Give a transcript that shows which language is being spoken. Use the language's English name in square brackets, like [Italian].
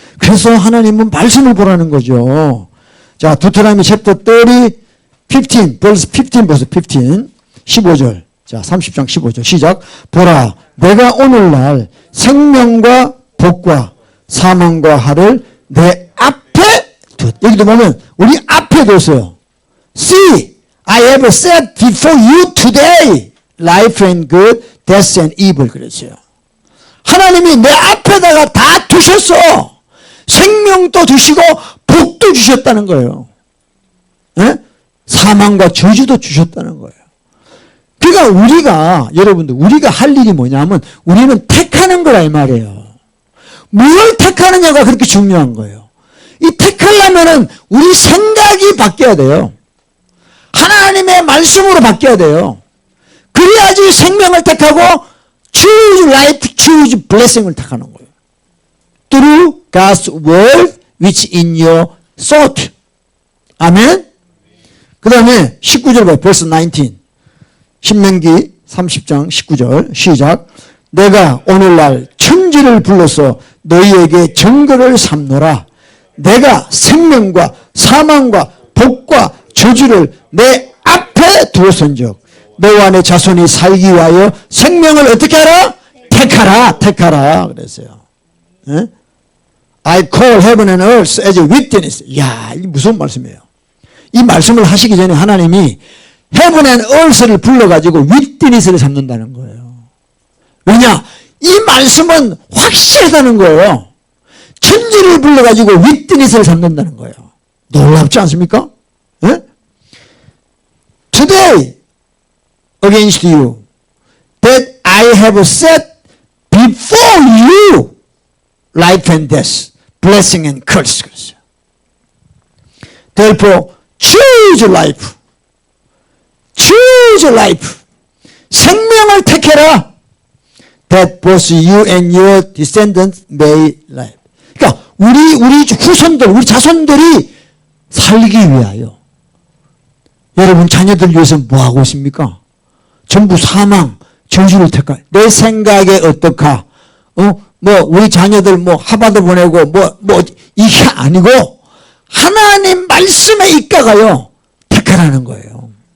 [Korean] 그래서 하나님은 말씀을 보라는 거죠. 자, 두트라미 챕터 30, 15, [English] verse 15, verse 15, [Korean] 15절. 자, 30장 15절 시작. 보라, 내가 오늘날 생명과 복과 사망과 하를 내 앞에 뒀. 여기도 보면 우리 앞에 뒀어요. [English] See, I have set before you today life and good, death and evil. [Korean] 그랬어요. 하나님이 내 앞에다가 다 두셨어. 생명도 주시고 복도 주셨다는 거예요. 예? 사망과 저주도 주셨다는 거예요. 그러니까 우리가, 여러분들, 우리가 할 일이 뭐냐면 우리는 택하는 거라 이 말이에요. 뭘 택하느냐가 그렇게 중요한 거예요. 이 택하려면은 우리 생각이 바뀌어야 돼요. 하나님의 말씀으로 바뀌어야 돼요. 그래야지 생명을 택하고 [English] choose life, choose blessing [Korean] 을 택하는 거예요. [English] Through God's word which in your thought. [Korean] 아멘. 그 다음에 19절 봐요. verse 19. 신명기 30장 19절 시작. 내가 오늘날 천지를 불러서 너희에게 증거를 삼노라. 내가 생명과 사망과 복과 저주를 내 앞에 두었은즉 너와 내 자손이 살기 위하여 생명을 어떻게 하라? 택하라. 택하라 그랬어요. 예? [English] I call heaven and earth as a witness. [Korean] 이야, 이 무슨 말씀이에요. 이 말씀을 하시기 전에 하나님이 [English] heaven and earth [Korean] 를 불러가지고 witness를 삼는다는 거예요. 왜냐? 이 말씀은 확실하다는 거예요. 천지를 불러가지고 witness를 삼는다는 거예요. 놀랍지 않습니까? 예? [English] Today against you that I have set before you life and death, blessing and curse. Therefore, choose life. Choose life. [Korean] 생명을 택해라. [English] That both you and your descendants may live. [Korean] 그러니까 우리 후손들, 우리 자손들이 살기 위하여. 여러분 자녀들 위해서 뭐 하고 있습니까? 전부 사망, 저주를 택하. 내 생각에 어떡하? 뭐 우리 자녀들 뭐 하버드 보내고 뭐 이게 아니고 하나님 말씀에 입각하여 택하라는 거예요.